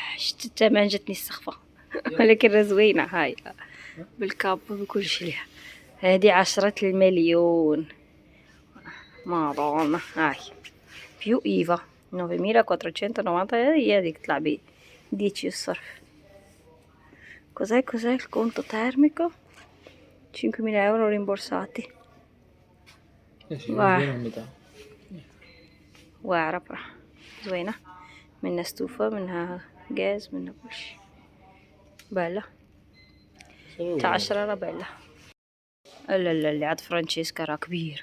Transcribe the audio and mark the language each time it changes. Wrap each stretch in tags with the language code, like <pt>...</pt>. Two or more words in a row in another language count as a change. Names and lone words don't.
<ar>شفت الثمن جاتني السخفة ولكن راه زوينة هاي بالكابو بكل شي ليها. هادي 10 المليون مارونا هاي</ar> <it>più IVA</it> <ar>9490 هي هذيك تطلع بي 10 الصرف.</ar> <it>Cos'è il conto termico? 5.000 euro rimborsati.</it> <ar>واعرة بصراحة زوينة، منها ستوفة منها غاز منها كلشي. بالا تاع 10 راه بالا. لا اللي عاد فرانشيسكا راه كبير.</ar>